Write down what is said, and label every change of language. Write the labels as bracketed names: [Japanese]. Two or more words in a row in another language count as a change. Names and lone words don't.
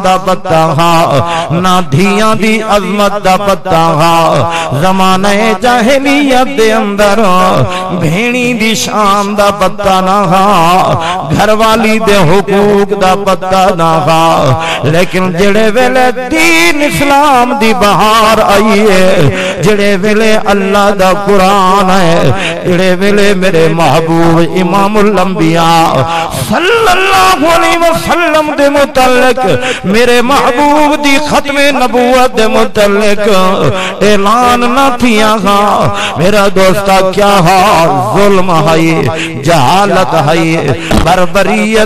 [Saraiki] دا پتہ ہا نہ دھیاں دی عظمت دا پتہ ہا زمانہ جاہلیت دے اندر بھینی دی شان دا پتہ نہ ہا گھر والی دے حقوق دا پتہ نہ ہا لیکن جڑے ویلے دین اسلام دی بہار آئی ہے جڑے ویلے اللہ دا قرآن ہے جڑے ویلے میرے محبوب امام الانبیاء [Arabic] صلی اللہ علیہ وسلم [Saraiki] دے متعلق میرے محبوب دی ختم نبوت دے متعلق اعلان نہ تھیا گا میرا دوستا کیا ہا ظلم ہے جہالت ہے بربریت